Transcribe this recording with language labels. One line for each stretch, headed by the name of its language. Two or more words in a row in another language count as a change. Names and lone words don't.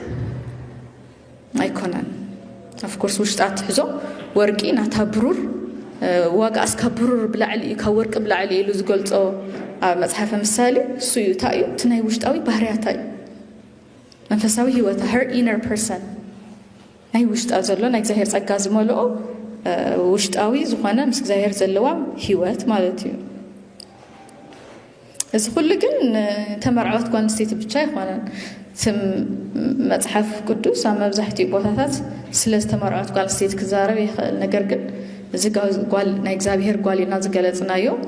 Tigrinya: ኣይኮነን
English: of course
Tigrinya: ውሽጣት ሕዞ ወርቂ ናታ ብሩር ዋጋ እስካ ብሩር ብላዕሊ ከወርቅ ብላዕሊ ኢሉ ዝገልጾ መጽሐፈ ምሳሌ እሱ እዩ ታዩ ትናይ ውሽጣዊ ባህሪያት እዩ መንፈሳዊ ህይወታ
English: her inner person
Tigrinya: ናይ ውሽጣ ዘሎ ናይ እግዚአብሔር ጸጋ ዝመልኦ ውሽጣዊ ዝኾነ ምስ እግዚአብሔር ዘለዋ ህይወት ማለት እዩ እዚ ኩሉ ግን ተመርዓወት ጓል ኣንስተይቲ ብቻ ይኾነን ስም መጽሐፍ ቅዱስ ኣብ መብዛሕትኡ ቦታታት ስለ ዝተመርዓወት ጓል ኣንስተይቲ ክዛረብ ይኽእል ነገር ግን እዚ ጓል ናይ እግዚአብሔር ጓል ኢና ዝገለጽናዮ